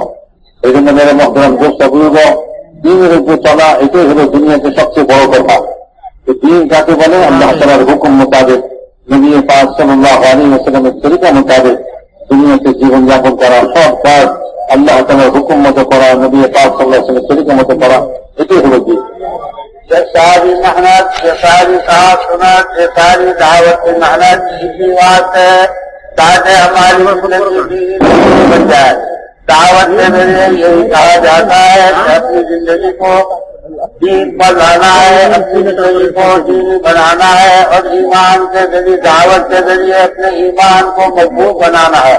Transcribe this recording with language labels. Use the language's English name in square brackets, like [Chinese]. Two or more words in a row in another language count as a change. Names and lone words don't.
[Bangla] এই জন্য [Urdu] میرے محترم دوست [Bangla] বুঝব, দিনের উপরে চলা এটাই হলো দুনিয়াতে সবচেয়ে বড় কথা। দিন কাকে বলে? আল্লাহ তাআলার হুকুম মোতাবেক, নবী পাক [Arabic] صلى الله عليه وسلم [Bangla] তরিকা মোতাবেক দুনিয়াতে জীবনযাপন করা, সব কাজ আল্লাহ তাআলার হুকুম মতো করা, নবী পাক [Arabic] صلى الله عليه وسلم [Bangla] তরিকা মতো করা, এটাই হলো দিন। [Urdu] یہ ساری محنت، یہ ساری ساتھ سنت، یہ ساری دعوت کی محنت اسی بات ہے تاکہ ہماری زندگی بن جائے۔ دعوت کے ذریعے یہی کہا جاتا ہے کہ اپنی زندگی کو دین پر لانا ہے، اپنی زندگی کو دینی بنانا ہے، اور ایمان کے ذریعے، دعوت کے ذریعے اپنے ایمان کو مضبوط بنانا ہے۔